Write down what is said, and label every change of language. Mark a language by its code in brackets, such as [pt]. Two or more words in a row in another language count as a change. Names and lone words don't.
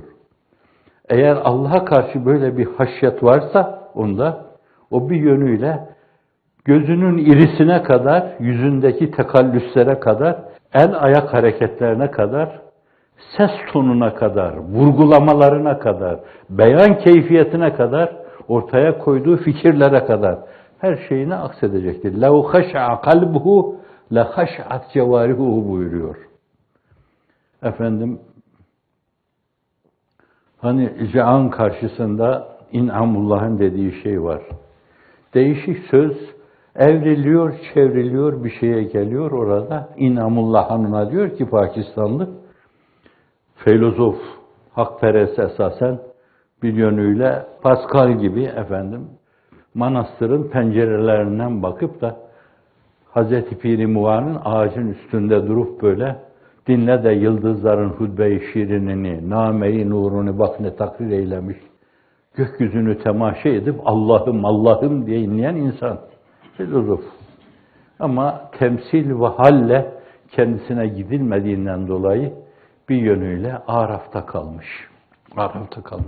[tr] Eğer Allah'a karşı böyle bir haşyet varsa onda, o bir yönüyle gözünün irisine kadar, yüzündeki tekallüslere kadar, el ayak hareketlerine kadar, ses tonuna kadar, vurgulamalarına kadar, beyan keyfiyetine kadar, ortaya koyduğu fikirlere kadar her şeyine aksedecektir. [ar] لَوْ خَشَعَ قَلْبُهُ لَخَشَعَتْ جَوَارِهُ buyuruyor. [tr] Efendim, hani can karşısında inamullah'ın dediği şey var. Değişik söz evriliyor, çevriliyor, bir şeye geliyor orada. İnamullah Hanım'a diyor ki Pakistanlı, filozof, hakperest esasen bir yönüyle Pascal gibi efendim, manastırın pencerelerinden bakıp da Hazreti Pir-i Muvan'ın ağacın üstünde durup böyle dinle de yıldızların hutbe-i şirinini, name-i nurunu bak ne takrir eylemiş. Gökyüzünü temaşa edip Allah'ım Allah'ım diye inleyen insan. Filozof. Ama temsil ve halle kendisine gidilmediğinden dolayı bir yönüyle Araf'ta kalmış. Araf'ta kalmış.